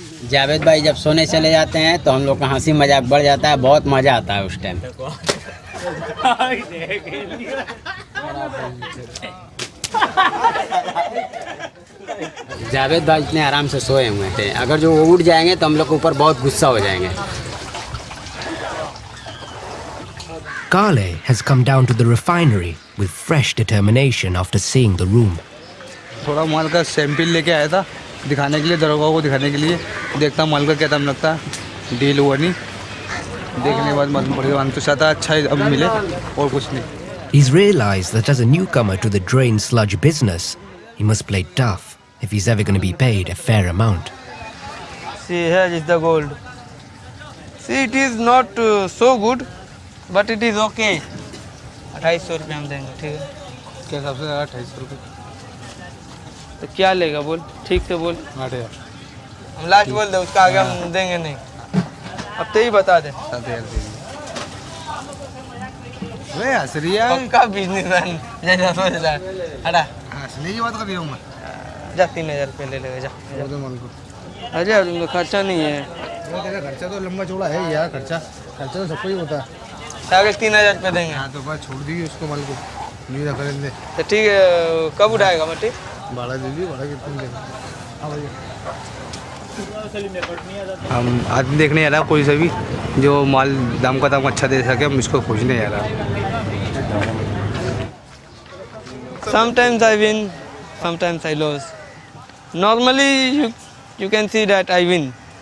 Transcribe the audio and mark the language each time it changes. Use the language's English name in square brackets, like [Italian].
[Hindi] जावेद भाई जब सोने चले जाते हैं तो हम लोग का हंसी मजाक बढ़ जाता है, बहुत मज़ा आता है उस टाइम। जावेद भाई इतने आराम से सोए हुए थे, अगर जो वो उठ जाएंगे तो हम लोग के ऊपर बहुत गुस्सा हो जाएंगे। [English] Kale has come down to the refinery with fresh determination after seeing the room. [Hindi] थोड़ा माल का सैंपल लेके आया था दिखाने के लिए, दरोगा को दिखाने के लिए। देखता माल का क्या दाम लगता है, डील हुआ नहीं, देखने के बाद मालूम पड़ेगा। हम तो चाहता है अच्छा अब मिले और कुछ नहीं। [English] He's realized that as a newcomer to the drain sludge business, he must play tough if he's ever going to be paid a fair amount. See, here is the gold. See, it is not so good, but it is okay. [Hindi] 2800 रुपये हम देंगे, ठीक है? क्या हिसाब से 2800 रुपये? तो क्या लेगा बोल, ठीक से बोल। 8000 हम लास्ट बोल दे, उसका आगे हम देंगे नहीं। अब तो ही बता दे। 7000 देंगे। वे हंस रही है। पक्का बिजनेसमैन जैसा सोच रहा है। हटा। हंसने की बात कर रही हूँ मैं। जा 3000 रुपये ले लेगा जा। अरे अब तुमको खर्चा नहीं है। तेरा खर्चा तो लंबा चौड़ा है यार, खर्चा तो सबको ही होता है। आगे 3000 रुपये देंगे। हाँ तो बस छोड़ दीजिए उसको माल को, नहीं रख लेंगे। तो ठीक है, कब उठाएगा मट्टी? भाड़ा दे दीजिए, भाड़ा कितना देगा? हाँ भैया, हम आदमी देखने आ रहा कोई सा भी जो माल दाम का दाम अच्छा दे सके, हम इसको खोजने आ रहा। [English] Sometimes I win, sometimes I lose. Normally you can see that I win.